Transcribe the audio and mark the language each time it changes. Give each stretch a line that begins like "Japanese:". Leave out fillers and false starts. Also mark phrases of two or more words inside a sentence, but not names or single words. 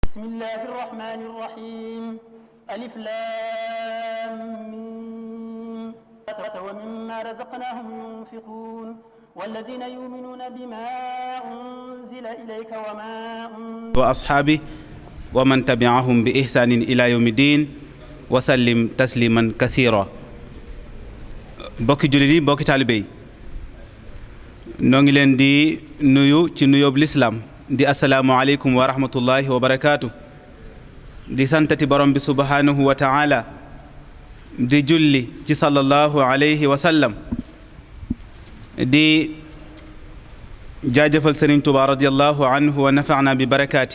Arabic: بسم الله الرحمن الرحيم ألف لام ميم ومما رزقناهم ينفقون والذين يؤمنون بما أنزل إليك وما أنزل وأصحابه ومن تبعهم بإحسان إلى يوم الدين وسلم تسليما كثيرا.
Wolof: bokki jullit yi bokki taalibe yi noo ngi leen di nuyu ci nuyoob lislaam di
Arabic: السلام عليكم ورحمة الله وبركاته.
Wolof: di santati borom bi
Arabic: سبحانه وتعالى
Wolof: di julli ci
Arabic: صلى الله عليه وسلم
Wolof: di jaajëfal Sëriñ Tuubaa
Arabic: رضي الله عنه ونفعنا ب بركاته.